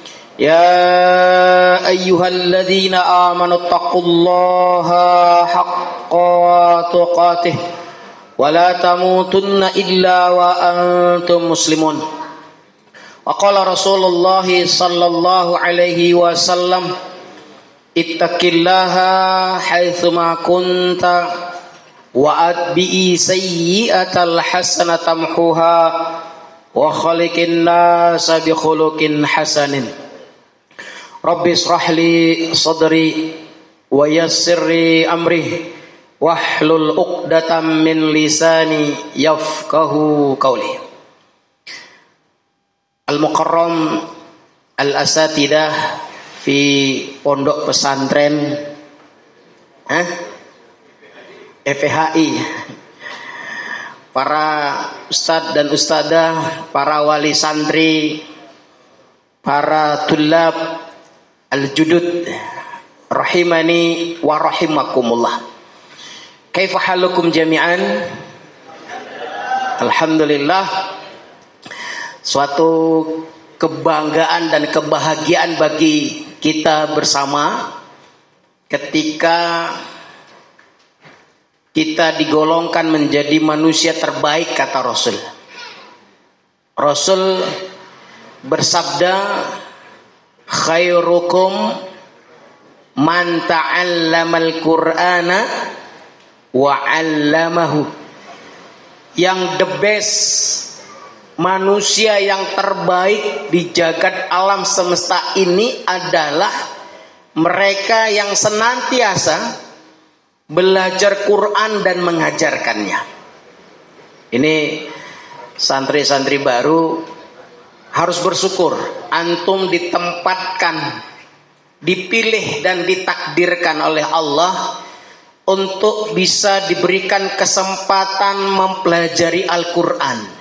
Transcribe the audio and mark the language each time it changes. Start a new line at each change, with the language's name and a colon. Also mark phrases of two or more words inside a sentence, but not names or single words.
Arabic: يا أيها الذين آمنوا اتقوا الله حق تقاته ولا تموتن إلا وأنتم مسلمون. وقال رسول الله صلى الله عليه وسلم اتق الله حيثما كنت وأتبع السيئة الحسنة تمحها وخالق الناس بخلق حسن. رب اشرح لي صدري ويسر لي أمري واحلل عقدة من لساني يفقهوا قولي. المكرم الأساتذة في
Indonesian: pondok pesantren FPHI, para ustadz dan ustadzah, para wali santri, para
Arabic: طلاب الجدد رحمني ورحمكم الله. كيف حالكم جميعا?
Indonesian: Alhamdulillah, suatu kebanggaan dan kebahagiaan bagi kita bersama ketika kita digolongkan menjadi manusia terbaik, kata Rasul. Rasul bersabda,
Arabic: خيركم من تعلم القرآن وعلمه.
Indonesian: Yang
English: the best,
Indonesian: manusia yang terbaik di jagat alam semesta ini adalah mereka yang senantiasa belajar Quran dan mengajarkannya. Ini santri-santri baru harus bersyukur antum ditempatkan, dipilih dan ditakdirkan oleh Allah untuk bisa diberikan kesempatan mempelajari Al-Quran.